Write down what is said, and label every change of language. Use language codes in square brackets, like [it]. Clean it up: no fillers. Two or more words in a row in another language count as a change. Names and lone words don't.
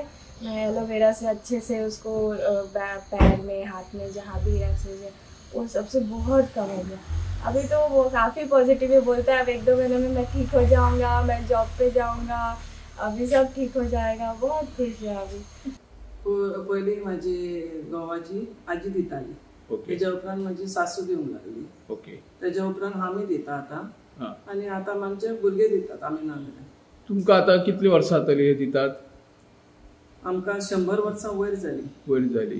[hi] मैं एलोवेरा से अच्छे से उसको पैर में, हाथ में, जहाँ भी रैशेज है वो सबसे बहुत कम हो गया. अभी तो वो काफ़ी पॉजिटिव है, बोलता है अब 1-2 महीने में मैं ठीक हो जाऊँगा, मैं जॉब पे जाऊँगा, अभी सब ठीक हो जाएगा. बहुत खुश है अभी. [kok] पयली माझी घोवाची आजी दिताली, तेज्या उपरांत माझी सासू दिवंक लागली. तेज्या उपरांत आमी दिता आतां, आनी आतां आमचे भुरगे दितात आमी ना जाल्यार. तुमकां आतां कितली वर्सां तरी हे दितात? आमकां 100 वर्सां वयर जाली.